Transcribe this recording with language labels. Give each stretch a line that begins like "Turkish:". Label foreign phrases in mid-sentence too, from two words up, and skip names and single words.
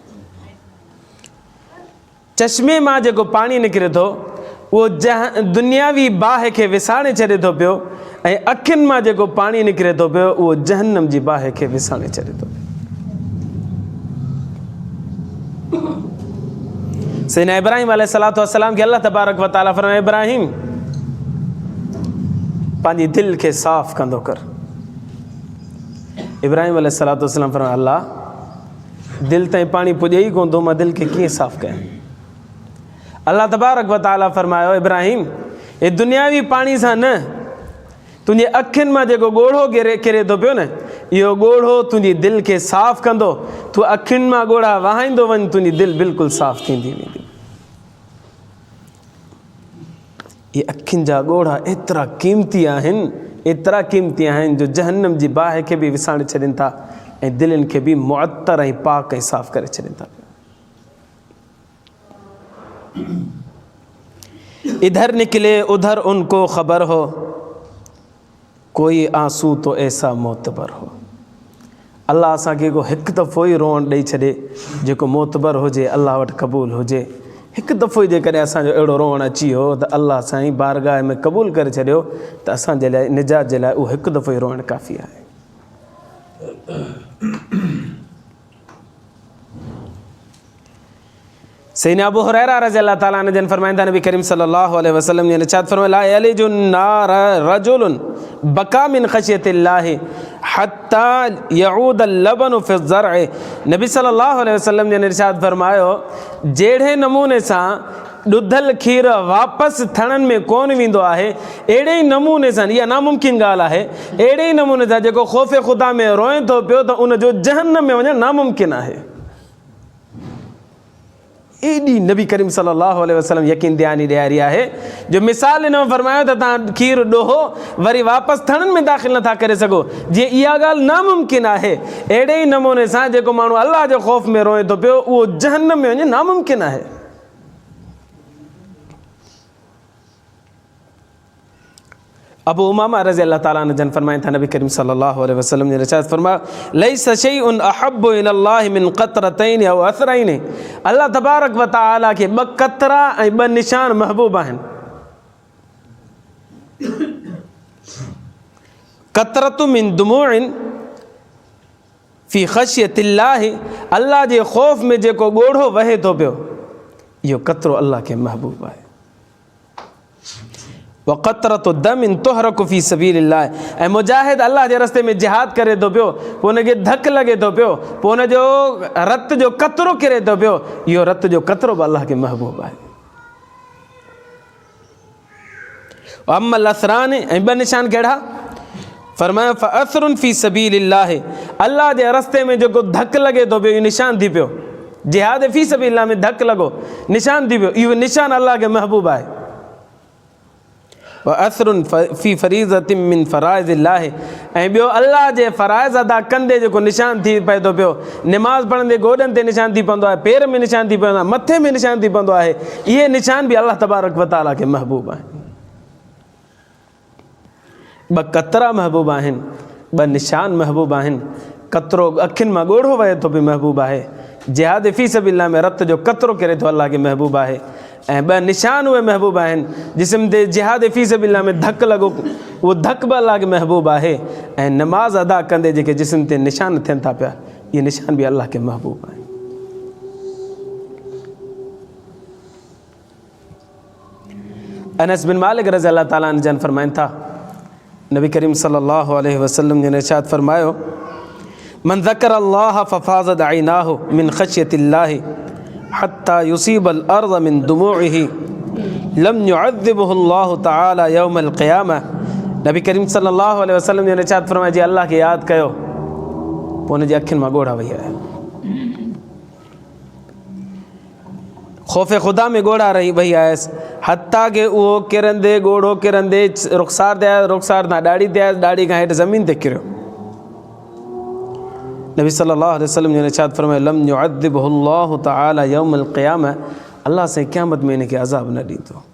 Sindhi: चश्मे मां जेको पाणी निकिरे थो उहो दुनियावी बाहि खे विसाणे छॾे थो पियो, ऐं अखियुनि मां जेको पाणी निकिरे थो पियो उहो जहन्नम जी बाहि खे विसाणे छॾे थो पियो। सैयदना इब्राहिम अलैहिस्सलातु वस्सलाम खे अल्लाह तबारक व तआला फरमाए, इब्राहिम पंहिंजी दिलि खे साफ़ कंदो कर। इब्राहिम अलैहिस्सलातु वस्सलाम फरमाए, अल्लाह दिलि ताईं पाणी पुॼे ई कोन थो, मां दिलि खे कीअं साफ़ कयां? अल्लाह तबारक व तआला फरमायो, इब्राहिम हे दुनियावी पाणी सां न, तुंहिंजे अखियुनि मां जेको ॻोढ़ो किरे थो पियो न, इहो ॻोढ़ो तुंहिंजी दिलि खे साफ़ कंदो। तूं अखियुनि मां ॻोढ़ा वहाईंदो वञ, तुंहिंजी दिलि बिल्कुलु साफ़ थींदी वेंदी। इहे अखियुनि जा ॻोढ़ा एतिरा क़ीमती आहिनि, एतिरा क़ीमती आहिनि जो जहन्नम जी बाहि खे बि विसाणे छॾनि था ऐं दिलनि खे बि मुअत्तर ऐं पाक ऐं साफ़ करे छॾनि था।
Urdu: ادھر نکلے اُدھر اُن کو خبر ہو، کوئی آنسو تو ایسا معتبر ہو.
Sindhi: अल्लाह असांखे हिकु दफ़ो ई रोअण ॾेई छॾे जेको मोतबर हुजे, अल्लाह वटि क़बूल हुजे। हिकु दफ़ो ई जेकॾहिं असांजो अहिड़ो रोअण अची वियो त अल्लाह साईं बारगाह में क़बूल करे छॾियो त असांजे लाइ निजात जे लाइ उहो हिकु दफ़ो ई रोअण काफ़ी आहे। सैयदना अबू हुरैरा रज़ियल्लाहु ताला अन्हु जन फरमाइंदा, नबी करीम सल्लल्लाहु अलैहि वसल्लम
Urdu: نے ارشاد فرمایا,
Arabic: لا يلج النار رجل بكى من خشية الله حتى يعود اللبن في الضرع.
Sindhi: नबी सल्लल्लाहु अलैहि वसल्लम ने इरशाद फरमायो, जहिड़े नमूने सां ॾुधल खीर वापसि थणनि में कोन वेंदो आहे, अहिड़े ई नमूने सां, इहा नामुमकिन ॻाल्हि आहे, अहिड़े ई नमूने सां जेको ख़ौफ़ ख़ुदा में रोए थो पियो त उनजो जहन्नम में वञणु नामुमकिन आहे। एॾी नबी करीम सल्लल्लाहु अलैहि वसल्लम यकीन दयानी ॾियारी आहे जो मिसाल हिन में फरमायो त तव्हां खीर ॾोहो वरी वापसि थणनि में दाख़िल नथा करे सघो, जीअं इहा ॻाल्हि नामुमकिन आहे, अहिड़े ई नमूने सां जेको माण्हू अल्लाह जे ख़ौफ़ में रोए थो पियो उहो जहन्नम में वञे नामुमकिन आहे। अबू उमामा रज़ियल्लाहु ताला अन्हु जन फरमाइनि था, नबी करीम सल्लल्लाहु अलैहि वसल्लम
Urdu: نے ارشاد فرمایا,
Arabic: ليس شيء أحب إلى الله من قطرتين أو أثرين.
Sindhi: अल्लाह तबारक व तआला खे ॿ कतरा ऐं ॿ निशान महबूब आहिनि।
Arabic: قطرة من دموع في خشية الله,
Sindhi: अल्लाह जे ख़ौफ़ में जेको ॻोढ़ो वहे थो पियो, इहो कतरो अल्लाह खे महबूब आहे।
Arabic: وقطرة دم تهراق في سبيل الله,
Sindhi: ऐं मुजाहिद अल्लाह जे रस्ते में जिहाद करे थो पियो, पोइ हुनखे धकु लॻे थो पियो, पोइ हुनजो रत जो कतरो किरे थो पियो, इहो रत जो कतरो बि अल्लाह खे महबूब आहे।
Arabic: أما الأثران,
Sindhi: ऐं ॿ निशान कहिड़ा? फरमाया
Arabic: فأثر في سبيل الله,
Sindhi: अल्लाह जे रस्ते में जेको धकु लॻे थो पियो, इहो निशान थी पियो। जिहाद
Arabic: في سبيل الله
Sindhi: में धकु लॻो, निशान थी पियो, इहो निशान अल्लाह खे महबूब आहे।
Arabic: وأثر في فريضة من فرائض الله,
Sindhi: ऐं ॿियो अल्लाह जे फ़राइज़ अदा कंदे जेको निशान थी पए थो पियो, निमाज़ पढ़ंदे गोॾनि ते निशान थी पवंदो आहे, पेर में निशान थी पवंदो आहे, मथे में निशान थी पवंदो आहे, इहे निशान बि अल्लाह तबारक व तआला खे महबूब आहिनि। ॿ कतरा महबूब आहिनि, ॿ निशान महबूब आहिनि। कतरो अखियुनि मां ॻोढ़ो वहे थो बि महबूब आहे, जिहाद
Arabic: في سبيل الله
Sindhi: में रत जो कतरो किरे थो अल्लाह खे महबूब आहे, ऐं ॿ निशान उहे महबूब आहिनि जिस्म ते जिहाद
Arabic: في سبيل الله
Sindhi: में धकु लॻो, उहो धकु बि अल्लाह खे महबूब आहे, ऐं नमाज़ अदा कंदे जेके जिस्म ते निशान थियनि था पिया, इहे निशान बि अल्लाह खे महबूब आहिनि। अनस बिन मालिक रज़ियल्लाहु ताला अन्हु जन फरमाइनि था, नबी करीम सल्लल्लाहु अलैहि वसल्लम ने इरशाद फरमायो,
Arabic: من ذكر الله ففاضت عيناه من خشية الله حتى يصيب الأرض من دموعه لم يعذبه الله تعالى يوم القيامة.
Urdu: نبی کریم صلی اللہ علیہ وسلم نے ارشاد فرمایا,
Sindhi: जी अल्लाह खे यादि कयो, पोइ हुनजी अखियुनि मां ॻोढ़ा वही आया, ख़ौफ़ ख़ुदा में ॻोढ़ा वही आयसि, हत्ता के उहो किरंदे ॻोढ़ो किरंदे रुख़सार ते आयो, रुख़सार तां ॾाढ़ी ते आयसि, ॾाढ़ी खां हेठि ज़मीन ते किरियो।
Urdu: نبی صلی اللہ علیہ وسلم نے ارشاد فرمایا,
Arabic: لم يعذبه الله تعالى يوم القيامة,
Sindhi: अल्लाह से क़यामत में इनखे अज़ाब न ॾींदो।